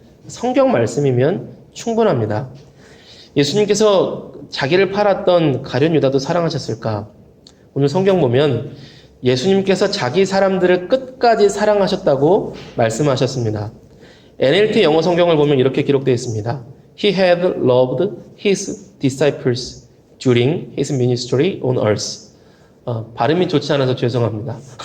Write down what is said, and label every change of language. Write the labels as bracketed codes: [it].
[ko] 성경 말씀이면 충분합니다. 예수님께서 자기를 팔았던 가룟 유다도 사랑하셨을까? 오늘 성경 보면 예수님께서 자기 사람들을 끝까지 사랑하셨다고 말씀하셨습니다. NLT 영어 성경을 보면 이렇게 기록되어 있습니다. [en] He had loved his disciples during his ministry on earth. [ko] 발음이 좋지 않아서 죄송합니다.